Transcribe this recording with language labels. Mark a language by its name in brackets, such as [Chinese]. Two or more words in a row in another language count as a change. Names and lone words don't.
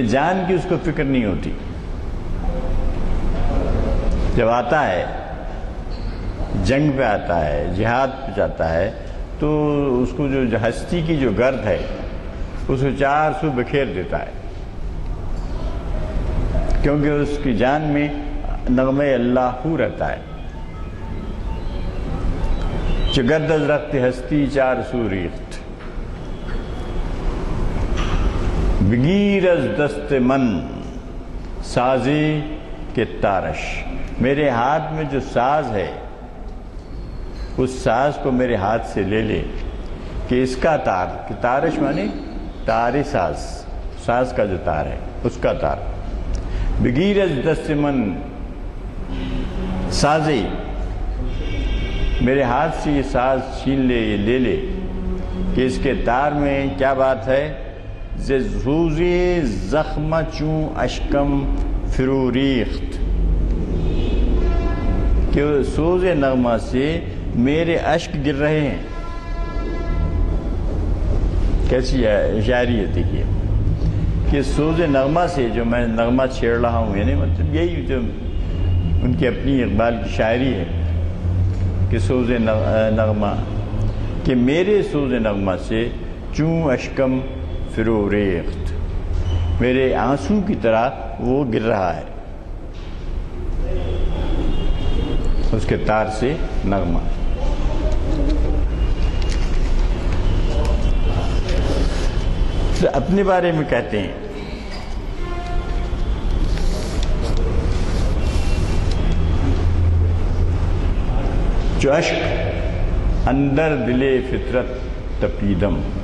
[Urdu] جان کی اس کو فکر نہیں ہوتی، جب آتا ہے جنگ پہ آتا ہے، جہاد پہ جاتا ہے، تو اس کو جو ہستی کی جو گرد ہے اس کو چار سو بکھیر دیتا ہے، کیونکہ اس کی جان میں نغمہ اللہ رہتا ہے۔ [Persian] چگرد از رخت ہستی چار سو ریخت، بگیر از دست من سازی کے تارش، [Urdu] میرے ہاتھ میں جو ساز ہے اس ساز کو میرے ہاتھ سے لے لے، کہ اس کا تار، کہ تارش معنی تار ساز، ساز کا جو تار ہے اس کا تار، [Persian] بگیر از دست من سازی، [Urdu] میرے ہاتھ سے یہ ساز چھین لے، یہ لے لے، کہ اس کے تار میں کیا بات ہے؟ [Persian] سوزی زخم چوں اشکم فروریخت، [Urdu] کہ سوز نغمہ سے میرے اشک گر رہے ہیں۔ کیسی شاعری ہے دیکھیے، کہ سوز نغمہ سے جو میں نغمہ چھیڑ رہا ہوں، یعنی مطلب یہی جو ان کی اپنی اقبال کی شاعری ہے کہ سوز نغمہ کہ میرے سوز نغمہ سے [Persian] چوں اشکم فرو ریخت، [Urdu] میرے آنسو کی طرح وہ گر رہا ہے، اس کے تار سے نغمہ۔ اپنے بارے میں کہتے ہیں جو [Persian] اشک اندر دل فطرت تپیدم،